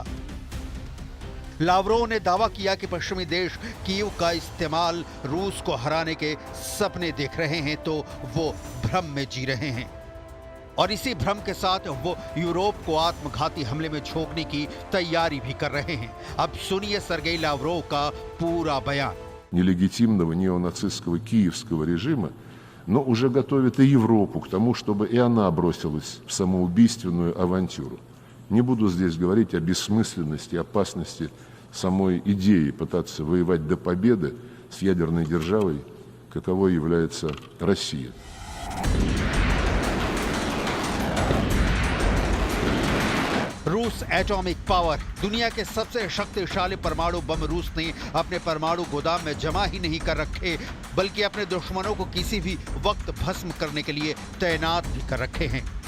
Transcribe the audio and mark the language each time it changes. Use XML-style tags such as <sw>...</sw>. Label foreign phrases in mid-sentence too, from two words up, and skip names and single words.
<hi>लावरोव ने दावा किया कि पश्चिमी देश कीव का इस्तेमाल रूस को हराने के सपने देख रहे हैं, तो वो भ्रम में जी रहे हैं और इसी भ्रम के साथ वो यूरोप को आत्मघाती हमले में झोंकने की तैयारी भी कर रहे हैं। अब सुनिए सरगेई लावरोव का पूरा बयान।</hi> <ru>Нелегитимного неонацистского киевского режима, но уже готовит и Европу к тому, чтобы и она бросилась в самоубийственную авантюру. Не буду здесь говорить о бессмысленности, опасности самой идеи пытаться воевать до победы с ядерной державой, каковой является Россия.</ru> <hi>रूस</hi> <en>atomic power,</en> <hi>दुनिया के सबसे शक्तिशाली परमाणु बम रूस ने अपने परमाणु गोदाम में जमा ही नहीं कर रखे, बल्कि अपने दुश्मनों को किसी भी वक्त भस्म करने के लिए तैनात भी कर रखे हैं।</hi>